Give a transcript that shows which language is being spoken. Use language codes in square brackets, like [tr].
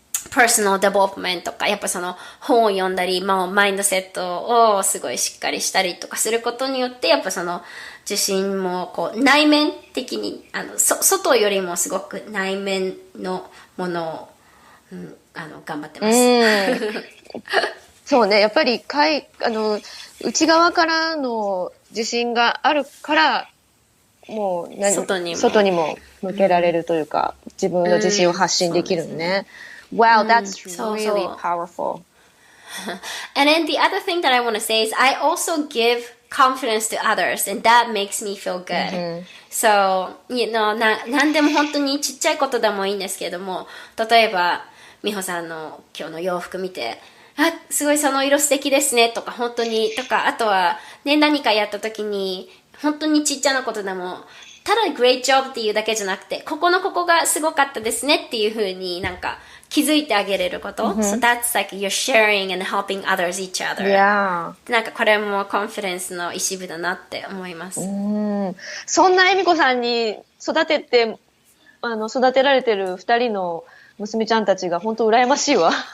[en] personal development [ja] とか、やっぱその本を読んだり、マインドセットをすごいしっかりしたりとかすることによって、やっぱその自信もこう内面的に外よりもすごく内面のものを、頑張ってます。そうね、やっぱり内側からの自信があるからもう外にも向けられるというか、自分の自信を発信できるのね。 [en] Wow, that's really powerful. And then the other thing that I want to say is I also give confidence to others, and that makes me feel good. So, [ja] 何でも本当にちっちゃいことでもいいんですけども、例えば美穂さんの今日の洋服見て、すごいその色素敵ですねとか、本当にとか、あとはね、何かやった時に本当にちっちゃなことでも、ただ [en] great job [ja] っていうだけじゃなくて、ここがすごかったですねっていう風になんか気づいてあげれること。 [en] So that's like you're sharing and helping others each other. Yeah. [ja] なんかこれもコンフィデンスの一部だなって思います。そんな恵美子さんに育てられてる2人の娘ちゃんたちが本当羨ましいわ。